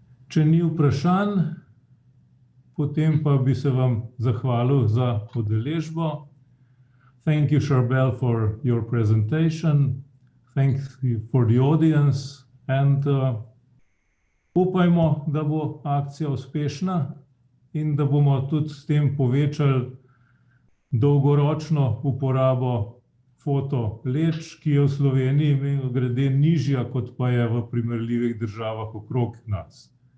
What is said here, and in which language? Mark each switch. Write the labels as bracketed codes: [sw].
[sl] Če ni vprašanj, potem pa bi se vam zahvalil za udeležbo. [en] Thank you, Charbel, for your presentation. Thanks for the audience. [sl] And upajmo, da bo akcija uspešna in da bomo tudi s tem povečali dolgoročno uporabo fotoleč, ki je v Sloveniji mimogrede nižja, kot pa je v primerljivih državah okrog nas.